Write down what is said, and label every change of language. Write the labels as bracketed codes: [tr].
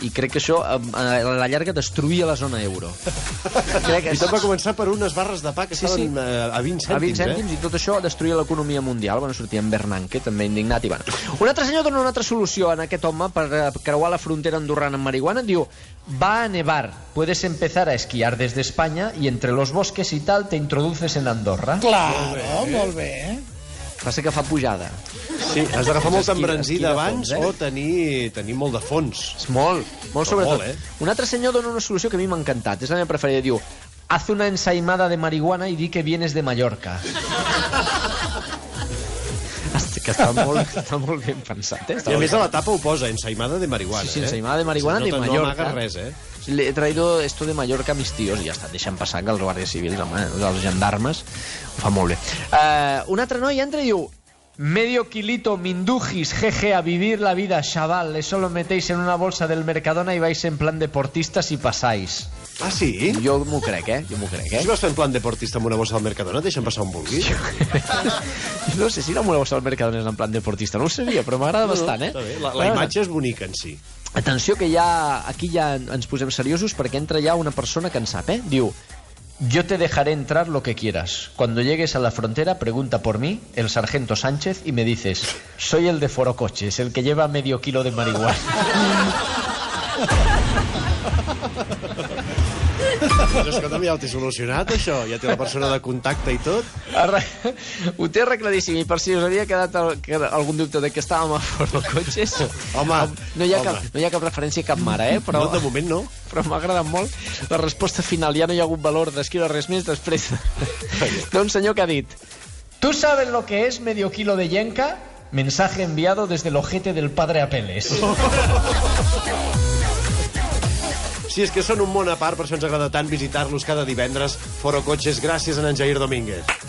[ca] I crec que això, a la llarga, destruïa la zona euro. I tot va començar per unes barres de pa que estaven a 20 cèntims. A 20 cèntims, i tot això destruïa l'economia mundial. Bueno, sortia en Bernanke, també indignat. I un altre senyor dona una altra solució a aquest home per creuar la frontera andorrana amb marihuana. [es] Diu, va a nevar, puedes empezar a esquiar desde España y entre los bosques y tal te introduces en Andorra. [ca] Claro, molt bé. Passa que fa pujada. Sí, has d'agafar molt embranzida esquí de abans fons, o tenir molt de fons. És molt sobretot. molt, Un altre senyor dona una solució que a mi m'ha encantat. És la meva preferida. Diu, [es] haz una ensaimada de marihuana y di que vienes de Mallorca. [ca] Que està molt ben pensat, eh? I a més a la tapa ho posa, ensaimada de marihuana. Sí, ensaimada de marihuana de Mallorca. No amagues res, eh? [es] Le he traído esto de Mallorca a mis tíos [ca] i ja està, deixant passar que els guàrdies civils, home, els gendarmes, ho fa molt bé. [es] Un altre noi entra i diu, medio kilito mindujis, jeje, a vivir la vida, chaval, eso lo metéis en una bolsa del Mercadona y vais en plan deportistas y pasáis. [ca] Ah, sí? Jo m'ho crec, eh? Si vas fer en plan deportista amb una bossa al Mercadona, deixa'm passar on vulgui. No sé si la meva bossa al Mercadona és en plan deportista, no ho sabia, però m'agrada bastant, eh? Està bé. La imatge és bonica en si. Atenció, que aquí ja ens posem seriosos perquè entra ja una persona que en sap, eh? [es] Diu, yo te dejaré entrar lo que quieras. Cuando llegues a la frontera, pregunta por mí, el sargento Sánchez, y me dices, soy el de Forocoches, el que lleva medio kilo de marihuana. [ca] Però escolta'm, ja ho té solucionat, això? Ja té la persona de contacte i tot? Ho té arregladíssim, i per si us havia quedat algun dubte de que estàvem a Forocoches, Home, no hi ha cap referència a cap mare, eh? Però, no, de moment no. Però m'ha agradat molt la resposta final. Ja no hi ha hagut valor d'escriure res més després d'un senyor que ha dit: [es] ¿Tú sabes lo que es medio kilo de yenca? Mensaje enviado desde el ojete del padre Apeles. [ca] Sí, és que són un món a part, per això ens agrada tant visitar-los cada divendres. Forocoches, gràcies a en Jair Domínguez.